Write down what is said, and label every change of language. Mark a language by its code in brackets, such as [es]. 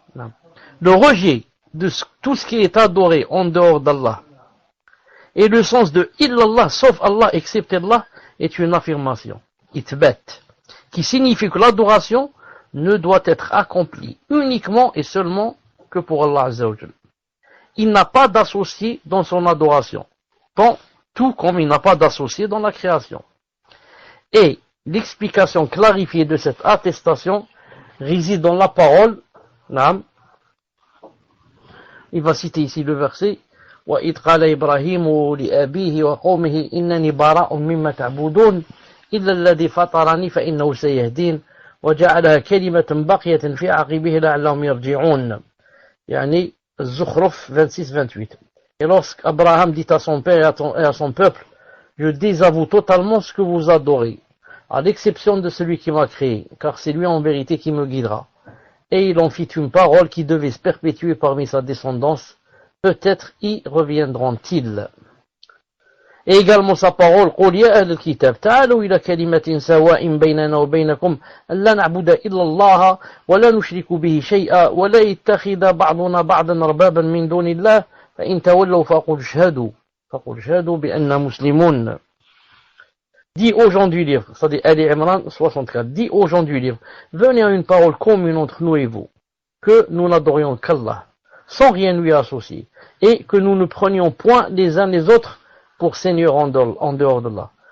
[fr] Le rejet de tout ce qui est adoré en dehors d'Allah et le sens de illallah, sauf Allah, excepté Allah, est une affirmation, itbat, qui signifie que l'adoration ne doit être accomplie uniquement et seulement que pour Allah Azza wa Jal. Il n'a pas d'associé dans son adoration, tout comme il n'a pas d'associé dans la création. Et l'explication clarifiée de cette attestation réside dans la parole, il va citer ici le verset, [ar] وَإِذْ قَالَ إِبْرَاهِيمُ لِأَبِيهِ وَقَوْمِهِ إِنَّنِي بَرَاءٌ مِّمَّا تَعْبُدُونَ إِلَّا الَّذِي فَطَرَنِي فَإِنَّهُ سَيَهْدِينِ وَجَعَلَهَا كَلِمَةً بَاقِيَةً فِي عَقِبِهِ لَعَلَّهُمْ يَرْجِعُونَ. [fr] Az-Zukhruf 26-28. Et lorsqu'Abraham dit à son père et à son peuple, je désavoue totalement ce que vous adorez, à l'exception de celui qui m'a créé, car c'est lui en vérité qui me guidera. Et il en fit une parole qui devait se perpétuer parmi sa descendance. Peut-être y reviendront-ils. Et également sa parole, [ar] قُلْ يَا أَهْلَ الْكِتَابِ تَعَالُوا إِلَى كَلِمَةٍ سَوَاءٍ بَيْنَنَا وَبَيْنَكُمْ أَلَّا نَعْبُدَ إِلَّا اللَّهَ وَلَا نُشْرِكُ بِهِ شَيْئًا وَلَا يَتَّخِذَ بَعْضُنَا بَعْضًا أَرْبَابًا مِنْ دُونِ اللَّهِ فَإِنْ تَوَلَّوْا فَقُلْ اشْهَدُوا بِأَنَّا مُسْلِمُونَ. [fr] Dis aux gens du livre, c'est-à-dire Ali Imran 64, dis aux gens du livre, venez à une parole commune entre nous et vous, que nous n'adorions qu'Allah, sans rien lui associer, et que nous ne prenions point les uns les autres pour Seigneur en dehors d'Allah.